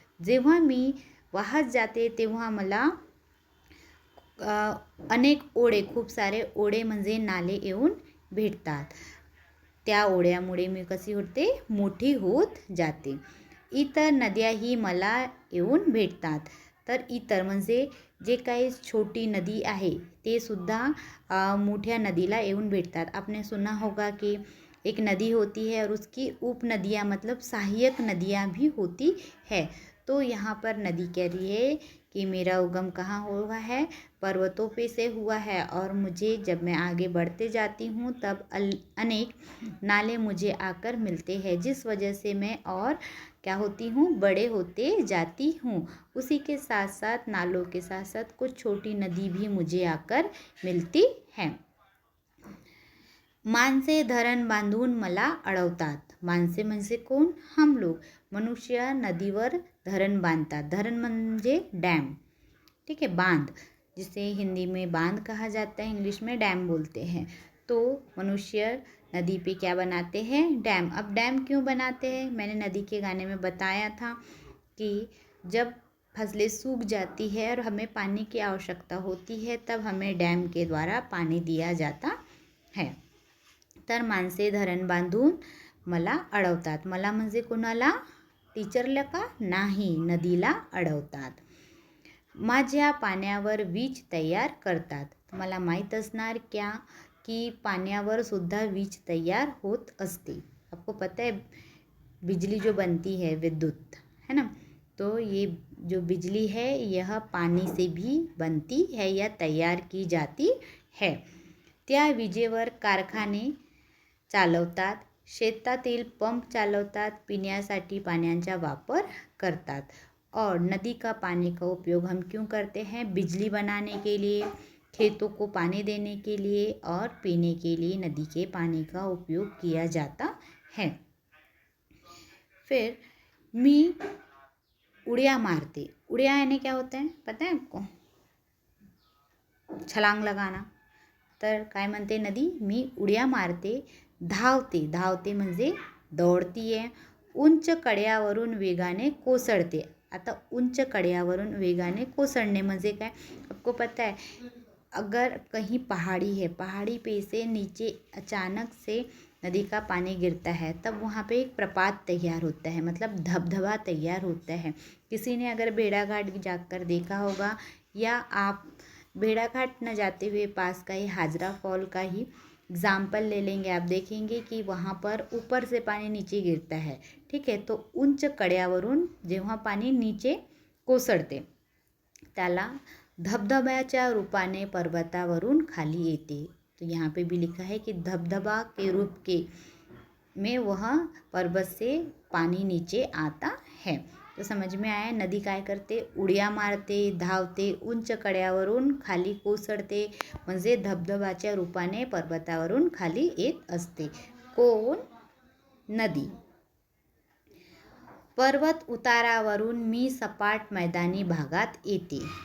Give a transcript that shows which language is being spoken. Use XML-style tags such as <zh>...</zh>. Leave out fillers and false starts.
<mr>जेव्हा मी वाहत जाते तेव्हा मला अनेक ओढे, खूप सारे ओढे म्हणजे नाले येऊन भेटतात। त्या ओढ्यामुळे मी कशी होते, मोठी होत जाते। इतर नद्याही मला येऊन भेटतात। तर इतर म्हणजे जे काही छोटी नदी आहे ते सुद्धा मोठ्या नदीला येऊन भेटतात।</mr> <hi>आपने सुना होगा कि एक नदी होती है और उसकी उप नदियाँ मतलब सहायक नदियाँ भी होती है। तो यहाँ पर नदी कह रही है कि मेरा उगम कहाँ हुआ है, पर्वतों पे से हुआ है। और मुझे जब मैं आगे बढ़ते जाती हूँ तब अनेक नाले मुझे आकर मिलते हैं, जिस वजह से मैं और क्या होती हूँ, बड़े होते जाती हूँ। उसी के साथ साथ नालों के साथ साथ कुछ छोटी नदी भी मुझे आकर मिलती है।</hi> <mr>माणसे धरण बांधून मला अडवतात। माणसे म्हणजे कोण,</mr> <hi>हम लोग।</hi> <mr>मनुष्य नदीवर धरण बांधतात। धरण म्हणजे डैम,</mr> <hi>ठीक है, बांध, जिसे हिंदी में बांध कहा जाता है, इंग्लिश में डैम बोलते हैं। तो मनुष्य नदी पे क्या बनाते हैं, डैम। अब डैम क्यों बनाते हैं, मैंने नदी के गाने में बताया था कि जब फसलें सूख जाती है और हमें पानी की आवश्यकता होती है तब हमें डैम के द्वारा पानी दिया जाता है।</hi> <mr>तर माणसे धरण बांधून मला अडवतात। मला म्हणजे कोणाला, टीचरला का, नाही, नदीला अडवतात। माझ्या पाण्यावर वीज तयार करतात। तुम्हाला माहीत असणार क्या कि पाण्यावर सुद्धा वीज तयार होत असते।</mr> <hi>आपको पता है बिजली जो बनती है, विद्युत, है ना। तो ये जो बिजली है यह पानी से भी बनती है या तैयार की जाती है।</hi> <mr>त्या विजेवर कारखाने चालवतात, शेतातील पंप चालवतात, पिण्यासाठी पाण्याचा वापर करतात।</mr> <hi>और नदी का पानी का उपयोग हम क्यों करते हैं, बिजली बनाने के लिए, खेतों को पानी देने के लिए और पीने के लिए नदी के पानी का उपयोग किया जाता है।</hi> <mr>फिर मी उड़िया मारते।</mr> <hi>उड़िया यानी क्या होता है, पता है आपको, छलांग लगाना।</hi> <mr>तर काय म्हणते नदी, मी उड्या मारते। धावते, धावते म्हणजे</mr> <hi>दौडती</hi> <mr>आहे। उंच कड्यावरून वेगाने कोसळते। आता उंच कड्यावरून वेगाने कोसळणे म्हणजे काय,</mr> <hi>आपको पता है, अगर कहीं पहाड़ी है, पहाड़ी पे से नीचे अचानक से नदी का पानी गिरता है तब वहाँ पे एक प्रपात तैयार होता है, मतलब धबधबा तैयार होता है। किसी ने अगर भेड़ाघाट जाकर देखा होगा, या आप भेड़ाघाट न जाते हुए पास का ही हाजरा फॉल का ही एग्जाम्पल ले लेंगे, आप देखेंगे कि वहाँ पर ऊपर से पानी नीचे गिरता है, ठीक है।</hi> <mr>तो उंच कड्यावरून जेव्हा पाणी नीचे कोसळते त्याला धबधब्याच्या रूपाने पर्वतावरून खाली येते।</mr> <hi>तो यहाँ पे भी लिखा है कि धबधबा के रूप के में वह पर्वत से पानी नीचे आता है। तो समझ में आया,</hi> <mr>नदी काय करते, उड्या मारते, धावते, उंच कड्यावरून खाली कोसळते, म्हणजे धबधबाच्या रूपाने पर्वतावरून खाली येत असते। कोण, नदी। पर्वत उतारावरून मी सपाट मैदानी भागात येते.</mr>